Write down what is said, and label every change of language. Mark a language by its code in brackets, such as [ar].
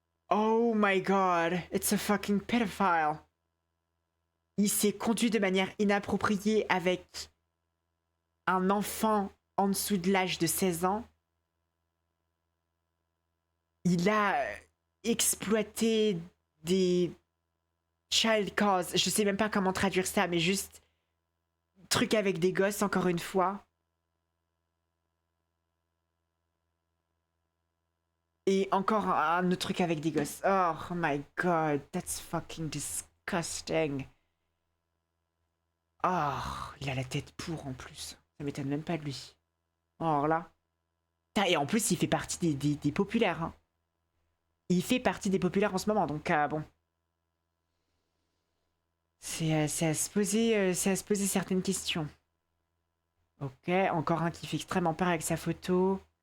[en] Oh my god, it's a fucking pedophile. [fr] Il s'est conduit de manière inappropriée avec un enfant en dessous de l'âge de 16 ans. Il a exploité des [en] child cause. [fr] Je sais même pas comment traduire ça, mais juste truc avec des gosses, encore une fois. Et encore un autre truc avec des gosses. [en] Oh my god, that's fucking disgusting. [fr] Oh, il a la tête pour en plus. Ça m'étonne même pas de lui. Oh là. Et en plus, il fait partie des populaires. Hein. Il fait partie des populaires en ce moment, donc bon. C'est à se poser certaines questions. Ok, encore un qui fait extrêmement peur avec sa photo.